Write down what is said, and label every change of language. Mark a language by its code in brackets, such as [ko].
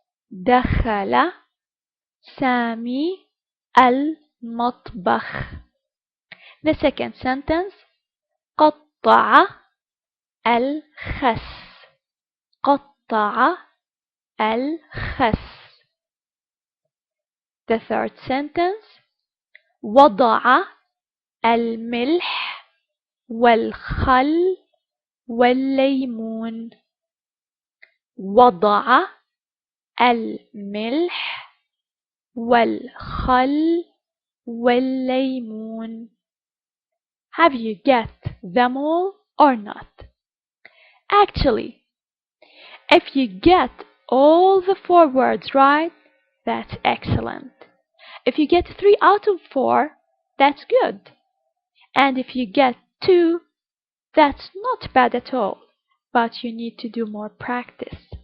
[ar] دخل سامي المطبخ. [en] The second sentence [ar] قطع الخس. قطع الخس. [en] The third sentence [ar] وضع الملح والخل والليمون. وضع الملح والخل والليمون. [en] Have you get them all or not? Actually, if you get all the 4 words right, that's excellent. If you get 3 out of 4, that's good. And if you get 2, that's not bad at all, but you need to do more practice.